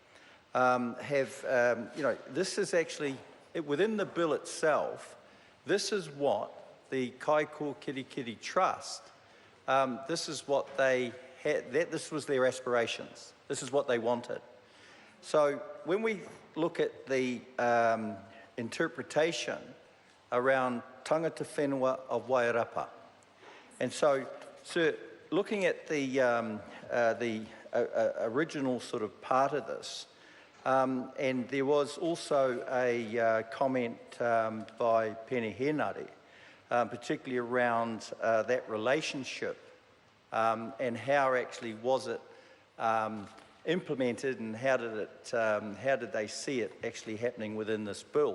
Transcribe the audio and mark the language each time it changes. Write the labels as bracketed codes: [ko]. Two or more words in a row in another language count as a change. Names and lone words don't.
[en] have, this is actually, within the bill itself, this is what the Kaikokirikiri Trust, this is what they had, this was their aspirations. This is what they wanted. So when we look at the interpretation around [mi] tangata whenua [en] of Wairapa, and so looking at the original sort of part of this, and there was also a comment by Pene Henare, particularly around that relationship and how actually was it implemented, and how did they see it actually happening within this bill?